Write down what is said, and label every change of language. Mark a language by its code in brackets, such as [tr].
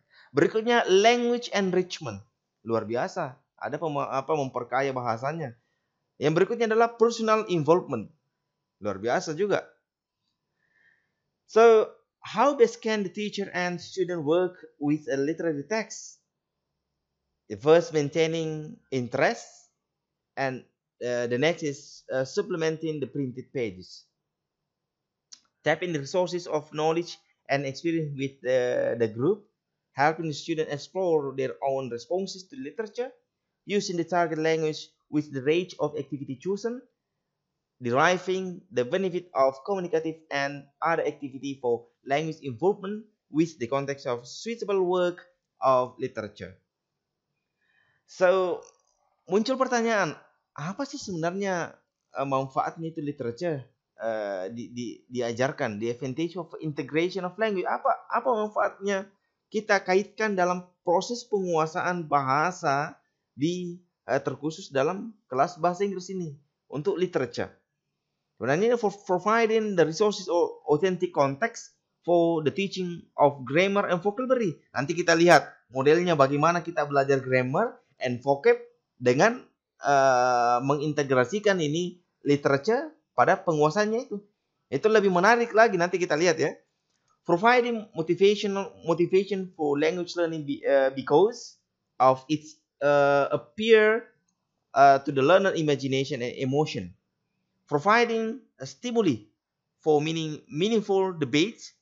[id] Berikutnya language enrichment. Luar biasa. Ada memperkaya bahasanya. Yang berikutnya adalah personal involvement. Luar biasa juga. [en] So, how best can the teacher and student work with a literary text? The first, maintaining interest, and the next is supplementing the printed pages. Tapping the resources of knowledge and experience with the group, helping the student explore their own responses to literature, using the target language with the range of activity chosen, deriving the benefit of communicative and other activity for language involvement with the context of suitable work of literature. [id] So, muncul pertanyaan, apa sih sebenarnya manfaatnya itu literature diajarkan? [en] The advantage of integration of language. [id] Apa manfaatnya kita kaitkan dalam proses penguasaan bahasa terkhusus dalam kelas bahasa Inggris ini untuk literature? Sebenarnya [en] for providing the resources or authentic context for the teaching of grammar and vocabulary. [id] Nanti kita lihat modelnya bagaimana kita belajar grammar and vocab dengan mengintegrasikan ini literature pada penguasanya itu. Itu lebih menarik lagi, nanti kita lihat ya. [en] Providing motivation for language learning because of its appear to the learner imagination and emotion. Providing a stimuli for meaningful debates